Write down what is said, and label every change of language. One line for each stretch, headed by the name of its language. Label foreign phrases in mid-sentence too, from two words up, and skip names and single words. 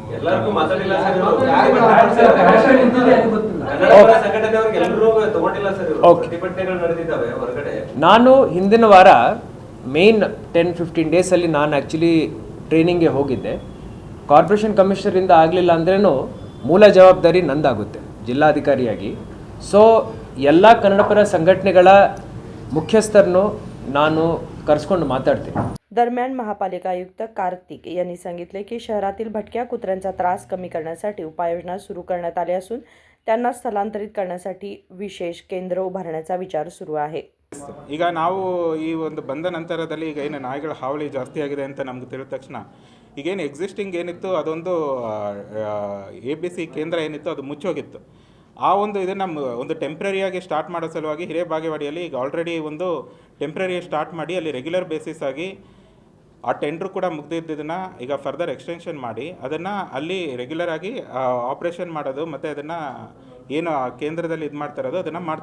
Kannada: ನಾನು ಹಿಂದಿನ ವಾರ ಮೇನ್ 10-15 ಡೇಸಲ್ಲಿ ನಾನು ಆ್ಯಕ್ಚುಲಿ ಟ್ರೈನಿಂಗ್ಗೆ ಹೋಗಿದ್ದೆ. ಕಾರ್ಪೊರೇಷನ್ ಕಮಿಷನರಿಂದ ಆಗಲಿಲ್ಲ ಅಂದ್ರೂ ಮೂಲ ಜವಾಬ್ದಾರಿ ನಂದಾಗುತ್ತೆ ಜಿಲ್ಲಾಧಿಕಾರಿಯಾಗಿ. ಸೊ ಎಲ್ಲ ಕನ್ನಡ ಪರ ಸಂಘಟನೆಗಳ मुख्यस्थरನ್ನು ನಾನು ಕರೆಸ್ಕೊಂಡು ಮಾತಾಡ್ತೀನಿ.
Marathi: दरम्यान महापालिका आयुक्त कार्तिक यांनी सांगितले की शहरातील भटक्या कुत्र्यांचा त्रास कमी करण्यासाठी उपाययोजना सुरू करण्यात आल्या असून त्यांना स्थलांतरित करण्यासाठी विशेष केंद्र उभारण्याचा विचार सुरू आहे.
Kannada: ಈಗ ನಾವು ಈ ಒಂದು ಬಂದ ನಂತರದಲ್ಲಿ ಈಗ ಏನು ನಾಯಿಗಳ ಹಾವಳಿ ಜಾಸ್ತಿ ಆಗಿದೆ ಅಂತ ನಮ್ಗೆ ತಿಳಿದ ತಕ್ಷಣ ಈಗೇನು ಎಕ್ಸಿಸ್ಟಿಂಗ್ ಏನಿತ್ತು ಅದೊಂದು ABC ಕೇಂದ್ರ ಏನಿತ್ತು ಅದು ಮುಚ್ಚೋಗಿತ್ತು. ಆ ಒಂದು ಇದನ್ನು ಒಂದು ಟೆಂಪ್ರರಿಯಾಗಿ ಸ್ಟಾರ್ಟ್ ಮಾಡೋ ಸಲುವಾಗಿ ಹಿರೇಬಾಗೇವಾಡಿಯಲ್ಲಿ ಈಗ ಆಲ್ರೆಡಿ ಒಂದು
English: temporary start
Kannada: ಮಾಡಿ ಅಲ್ಲಿ
English: regular basis
Kannada: ಆಗಿ ಆ ಟೆಂಡ್ರು ಕೂಡ ಮುಗ್ದಿದ್ದನ್ನು ಈಗ
English: further extension
Kannada: ಮಾಡಿ ಅದನ್ನು ಅಲ್ಲಿ ರೆಗ್ಯುಲರ್ ಆಗಿ ಆಪ್ರೇಷನ್ ಮಾಡೋದು ಮತ್ತು ಅದನ್ನು ಏನು ಕೇಂದ್ರದಲ್ಲಿ ಇದು ಮಾಡ್ತಾ ಇರೋದು ಅದನ್ನು ಮಾಡ್ತಾಯಿದ್ದೀವಿ.